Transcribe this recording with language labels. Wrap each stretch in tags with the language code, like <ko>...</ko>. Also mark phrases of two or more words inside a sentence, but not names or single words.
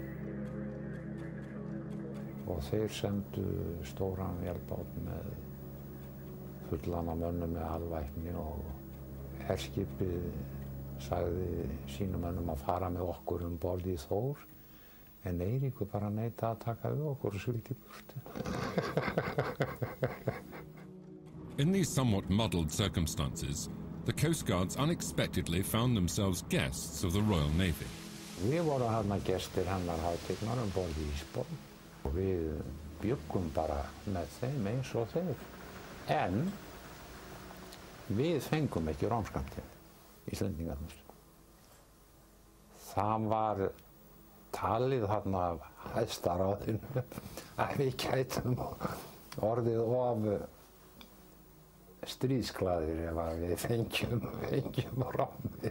<is>Og þeir sendu stóran vélbát með fullan af mönnum með alvæpni og herskipið sagði sínum mönnum að fara með okkur borð í Þór en Eiríkur bara neitaði að taka við okkur og sigldi í burtu.</is> <en>In these somewhat muddled circumstances, the Coast Guards unexpectedly found themselves guests of the Royal Navy.</en> <is>Við vorum hérna gestir hennar hátignar borð í Eastbourne og við bjuggum bara með þeim eins og þeir. En við fengum ekki rámskammtinn, Íslendingarnir. Það var talið þarna af hæstaráðinu að við gætum orðið of stríðsglaðir ef við fengjum rámið.</is>